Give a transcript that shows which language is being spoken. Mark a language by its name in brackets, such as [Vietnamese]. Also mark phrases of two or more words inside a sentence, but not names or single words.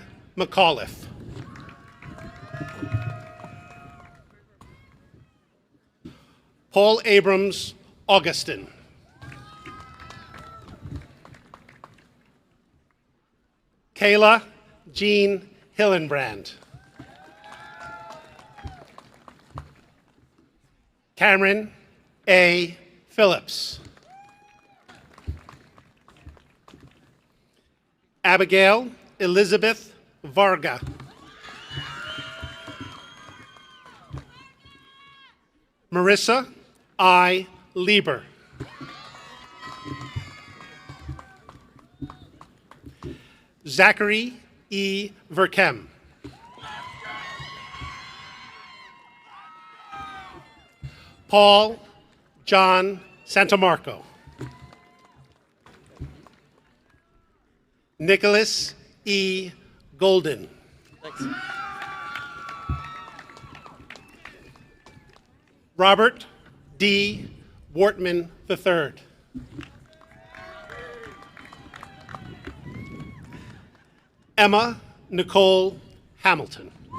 [English] McAuliffe. Paul Abrams Augustin. Kayla Jean Hillenbrand. Cameron A. Phillips. Abigail Elizabeth Varga. Marissa I. Lieber. Zachary E. Verkem. Paul John Santamarco. Nicholas E. Golden. Thanks. Robert D. Wortman III. Emma Nicole Hamilton.